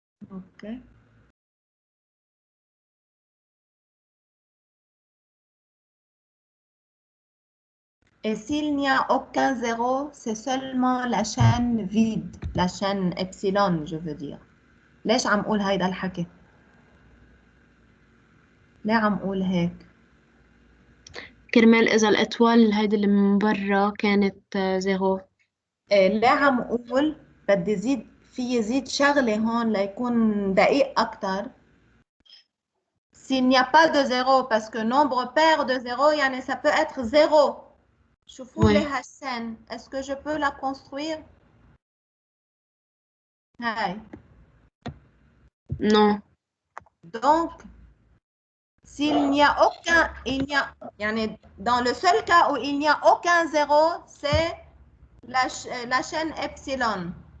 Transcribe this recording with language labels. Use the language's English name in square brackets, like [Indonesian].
[French] Ok. Et s'il n'y a aucun zéro, c'est seulement la chaîne vide, la chaîne epsilon, je veux dire. [Arabic] ليش عم أقول هيدا الحكي؟ ليه عم أقول هيك؟ كرمال إذا الأطوال هيدي اللي من برا كانت زيرو. ليه عم أقول بدي زيد في يزيد شغلة هون ليكون دقيق أكتر. [French] S'il n'y a pas de zéro, parce que nombre pair de zéro, يعني ça peut être zéro. [Arabic] شوفوا لي هالسن، [French] est-ce que je peux la construire؟ هاي. Non. Donc, s'il n'y a aucun, يعني dans le seul cas où il n'y a aucun zéro, c'est la chaîne epsilon.